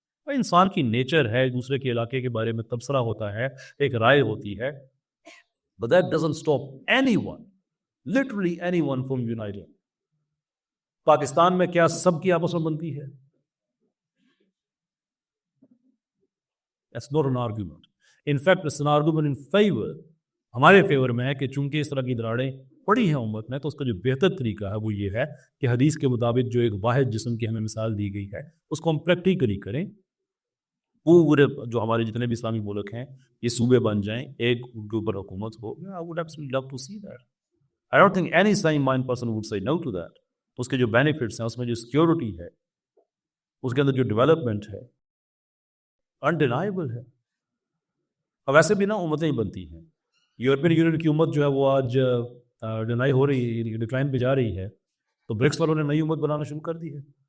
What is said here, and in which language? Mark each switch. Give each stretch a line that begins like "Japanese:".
Urdu: انسان کی نیچر ہے دوسرے کے علاقے کے بارے میں تبصرہ ہوتا ہے, ایک رائے ہوتی ہے,
English: but that doesn't stop anyone, literally anyone from uniting.
Urdu: Pakistan میں کیا سب کی آپس میں بنتی ہے؟
English: That's not an argument. In fact, it's an argument in favor.
Urdu: ہمارے فیور میں ہے کہ چونکہ اس طرح کی دراڑیں پڑی ہیں امت میں, تو اس کا جو بہتر طریقہ ہے وہ یہ ہے کہ حدیث کے مطابق جو ایک واحد جسم کی ہمیں مثال دی گئی ہے اس کو ہم پریکٹیکلی کریں. پورے جو ہمارے جتنے بھی اسلامی ملک ہیں یہ صوبے بن جائیں, ایک ان کے اوپر حکومت ہو.
English: I would absolutely love to see that. I don't think any sane mind person would say no to that.
Urdu: اس کے جو بینیفٹس ہیں, اس میں جو سیکیورٹی ہے, اس کے اندر جو ڈیولپمنٹ ہے, انڈینائبل ہے. اب ویسے بھی نا امتیں ہی بنتی ہیں. یورپین یونین کی امت جو ہے وہ آج ڈینائی ہو رہی ہے, ڈکلائن پہ جا رہی ہے, تو برکس والوں نے نئی امت بنانا شروع کر دی ہے.